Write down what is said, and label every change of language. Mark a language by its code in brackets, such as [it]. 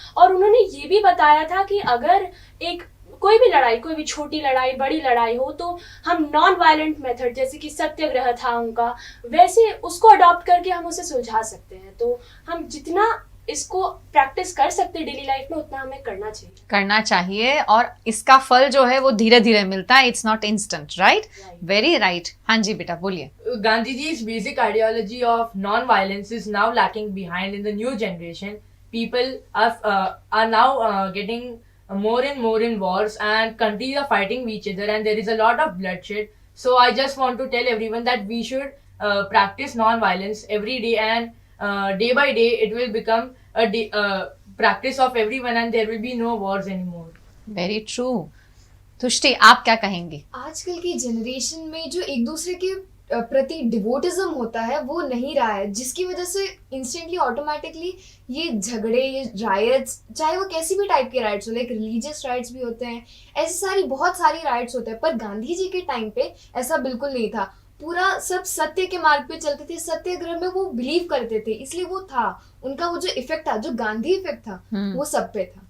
[hi] और उन्होंने ये भी बताया था कि अगर एक कोई भी लड़ाई, कोई भी छोटी लड़ाई, बड़ी लड़ाई हो तो हम नॉन वायलेंट मेथड, जैसे कि सत्याग्रह था उनका, वैसे उसको अडॉप्ट करके हम उसे सुलझा सकते हैं। तो हम जितना इसको प्रैक्टिस कर सकते हैं डेली लाइफ में उतना हमें करना चाहिए और इसका फल जो है वो धीरे धीरे मिलता है, [en] It's not instant, right? Very right. [hi] हाँ जी बेटा बोलिए। [en] Gandhiji's basic ideology of non-violence is now lacking behind in the new generation. People are now getting more and more in wars, and countries are fighting each other, and there is a lot of bloodshed. So I just want to tell everyone that we should practice non-violence every day, and day by day it will become a practice of everyone, and there will be no wars anymore. Very true. [hi] तुष्टि आप क्या कहेंगी? आजकल की generation में जो एक दूसरे के प्रति डिवोटिज्म होता है वो नहीं रहा है, जिसकी वजह से इंस्टेंटली ऑटोमेटिकली ये झगड़े, ये राइट्स, चाहे वो कैसी भी टाइप के राइट्स हो, लाइक रिलीजियस राइट्स भी होते हैं, ऐसी बहुत सारी राइट्स होते हैं। पर गांधी जी के टाइम पे ऐसा बिल्कुल नहीं था, पूरा सब सत्य के मार्ग पे चलते थे, सत्याग्रह में वो बिलीव करते थे, इसलिए वो था, उनका वो जो इफेक्ट था, जो गांधी इफेक्ट था, वो सब पे था,